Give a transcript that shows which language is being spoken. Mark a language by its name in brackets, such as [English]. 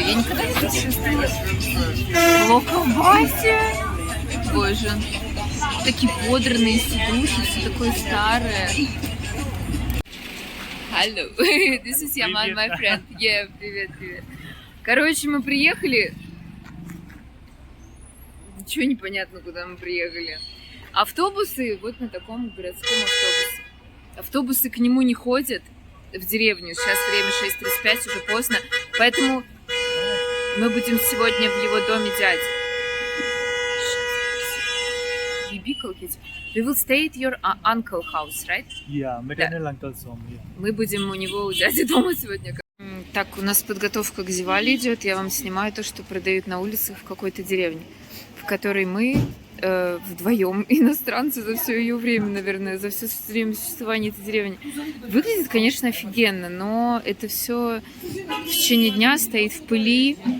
[Russian] Я никогда не путешествовала в Локалбасе. Боже. Такие подранные сидуши, все такое старое. [English] Hello, this is Yaman, my friend. [Russian] Yeah, привет, привет. Короче, мы приехали. Ничего не понятно, куда мы приехали. Автобусы вот на таком городском автобусе. Автобусы к нему не ходят в деревню. Сейчас время 6:35, уже поздно. Поэтому мы будем сегодня в его доме дяди. [English] We will stay at your uncle house, right? Yeah, maternal uncle's home. Yeah. [Russian] Мы будем у него, у дяди дома сегодня. Так, у нас подготовка к Дивали идет. Я вам снимаю то, что продают на улицах в какой-то деревне, в которой мы вдвоем иностранцы за все ее время, наверное, за все время существования этой деревни. Выглядит, конечно, офигенно, но это все в течение дня стоит в пыли.